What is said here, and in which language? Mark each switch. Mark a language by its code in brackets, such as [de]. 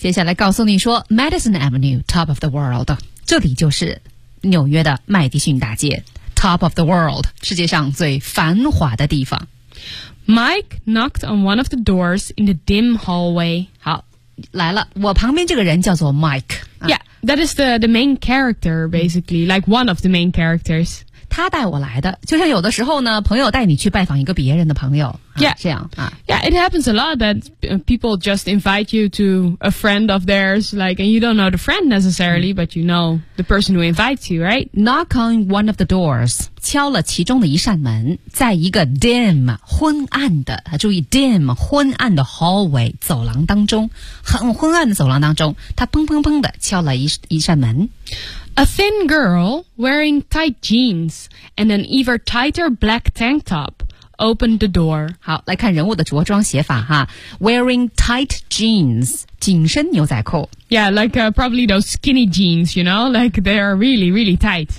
[zh] 接下来告诉你说 ， [en] Madison Avenue, top of the world. [zh] 这里就是纽约的麦迪逊大街 ， [en] top of the world， [zh] 世界上最繁华的地方。 [en] Mike knocked on one of the doors in the dim hallway. [zh] 好，来了，我旁边这个人叫做 Mike。 [en] Yeah, that is the main character, basically, like one of the main characters. [zh] 他带我来的，就像有的时候呢，朋友带你去拜访一个别人的朋友， [en] yeah. [zh] 这样啊。 [en] Yeah, it happens a lot that people just invite you to a friend of theirs, like, and you don't know the friend necessarily,but you know the person who invites you, right? Knock on one of the doors, [zh] 敲了其中的一扇门，在一个 [en] dim, [zh] 昏暗的，注意 dim, 昏暗的 [en] hallway, [zh] 走廊当中，很昏暗的走廊当中，他砰砰砰的敲了 一扇门。 [en] A thin girl wearing tight jeans and an even tighter black tank top opened the door. [zh] 好，来看人物的着装写法哈。 [en] Wearing tight jeans, [zh] 紧身牛仔裤。 [en] Yeah, like probably those skinny jeans, you know, like they are really, really tight.